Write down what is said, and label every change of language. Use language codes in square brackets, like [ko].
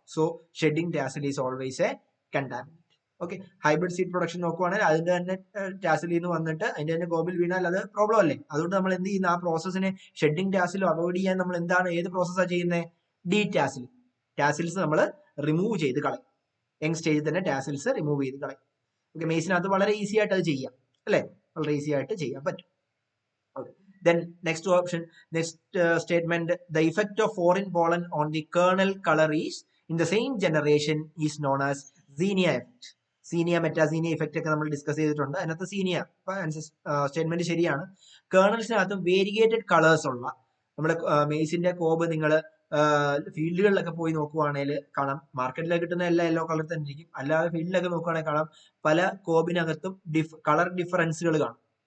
[en] So shedding tassel is always a contaminant. [ml] Okay, hybrid seed production നോക്കുവാണെങ്കിൽ അതിന്റെ തന്നെ ടാസിലിൽ നിന്ന് വന്നിട്ട് അതിന്റെ തന്നെ കോബിൽ വീണാൽ അത് പ്രോബ്ലം അല്ലേ? അതുകൊണ്ട് നമ്മൾ എന്ത് ചെയ്യുന്ന, ആ പ്രോസസ്സിനെ ഷെഡിങ് ടാസിൽ അവോയ്ഡ് ചെയ്യാൻ നമ്മൾ എന്താണ്, ഏത് പ്രോസസ്സാണ് ചെയ്യുന്നത്? ഡി ടാസിൽ. ടാസിൽസ് നമ്മൾ റിമൂവ് ചെയ്ത് കളയും. യങ് സ്റ്റേജിൽ തന്നെ ടാസിൽസ് റിമൂവ് ചെയ്ത് കളയും. ഓക്കെ, മെയ്സിനകത്ത് വളരെ ഈസി ആയിട്ട് അത് ചെയ്യാം അല്ലേ? വളരെ ഈസി ആയിട്ട് ചെയ്യാൻ പറ്റും. [en] Okay, then next option, next statement, the effect of foreign pollen on the kernel color is in the same generation is known as Xenia effect. [ml] Zinnia മെറ്റാസീനിയ effect ഒക്കെ നമ്മൾ ഡിസ്കസ് ചെയ്തിട്ടുണ്ട്. അതിനകത്ത് സീനിയ സ്റ്റേറ്റ്മെന്റ് ശരിയാണ്. കേർണൽസിനകത്ത് വേരിയേറ്റഡ് കളേഴ്സ് ഉള്ള നമ്മുടെ മെയ്സിന്റെ Cobb നിങ്ങൾ ഫീൽഡുകളിലൊക്കെ പോയി നോക്കുവാണെങ്കിൽ കാണാം, മാർക്കറ്റിലൊക്കെ കിട്ടുന്ന എല്ലാം യെല്ലോ കളർ തന്നെ ഇരിക്കും. അല്ലാതെ ഫീൽഡിലൊക്കെ നോക്കുവാണെങ്കിൽ കാണാം പല കോബിനകത്തും കളർ ഡിഫറൻസുകൾ കാണും.